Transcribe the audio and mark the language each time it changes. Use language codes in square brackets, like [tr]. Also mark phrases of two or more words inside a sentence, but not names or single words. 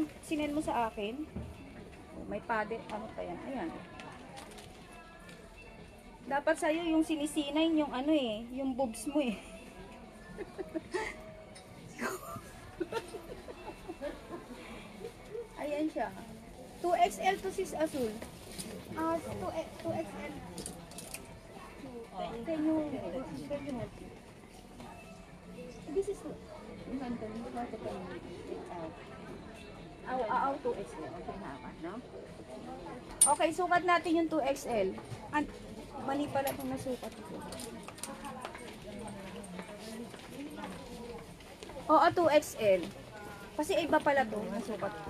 [tl] Sinend mo sa akin. Oh, may padded. Ano pa yan? Ayan. Dapat sa'yo yung sinisinay yung ano eh. Yung boobs mo eh. Ayan siya. 2XL to sis Azul. 2XL. [en] Can you help me? This is [th] มันตัวนี้ก็จะเป็น XL 2XL. เป็นหากันเนาะ [tl] Okay, sukat natin yung 2XL. Mali pala itong nasukat ko. Oo, 2XL. Kasi iba pala to, nasukat ko.